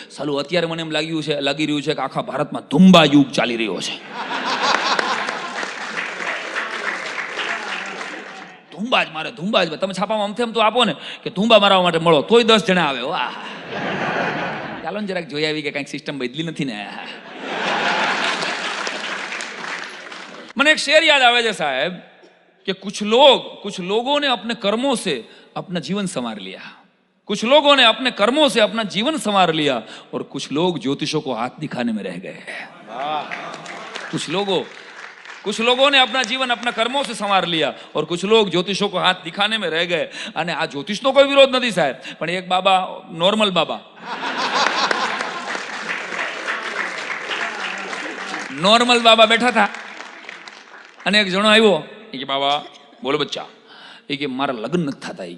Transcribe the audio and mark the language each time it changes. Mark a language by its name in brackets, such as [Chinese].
[Gujarati] સાલું અત્યારે મને એમ લાગી રહ્યું છે કે આખા ભારતમાં ધુંબા યુગ ચાલી રહ્યો છે. ધુંબા જ મારે, ધુંબા જ. તમે છાપામાં અમથેમ તો આપો ને કે ધુંબા મારવા માટે મળો, તોય 10 જણા આવે. ચાલો ને જરાક જોઈ આવી કે કંઈક સિસ્ટમ બદલી નથી ને. મને એક શેર યાદ આવે છે સાહેબ [Hindi] कि कुछ लोगों ने अपने कर्मों से अपना जीवन संवार लिया, कुछ लोगों ने अपने कर्मों से अपना जीवन संवार लिया और कुछ लोग ज्योतिषों को हाथ दिखाने में रह गए. कुछ लोगों ने अपना जीवन अपना कर्मों से संवार लिया और कुछ लोग ज्योतिषों को हाथ दिखाने में रह गए. [Gujarati] અને આ જ્યોતિષનો કોઈ વિરોધ નથી સાહેબ, પણ એક બાબા, નોર્મલ બાબા, નોર્મલ બાબા બેઠા હતા અને એક જણો આવ્યો કે બાબા બોલો બચ્ચા, એ કે મારા લગ્ન નથી થતા.